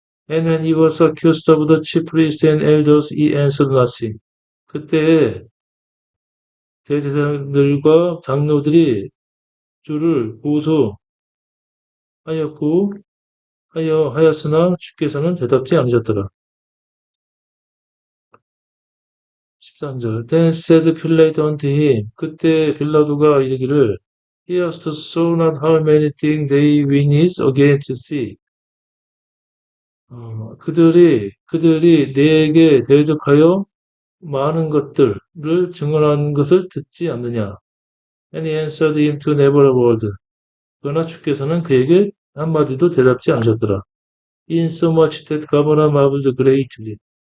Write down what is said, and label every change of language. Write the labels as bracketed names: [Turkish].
[English] And when he was accused of the chief priests and elders, he answered nothing. [Korean] 그때 대제사장들과 장로들이 주를 하였으나 주께서는 대답지 않으셨더라. [English] 13절 Then said Pilate unto him [Korean] 그때 빌라도가 이르기를 [English] Hearest thou not how many things they witness against thee? [Korean] 그들이 네게 대적하여 많은 것들을 증언한 것을 듣지 않느냐? [English] And he answered him to never a word. [Korean] 그러나 주께서는 그에게 한마디도 대답지 않으셨더라. [English] Insomuch that governor marveled greatly.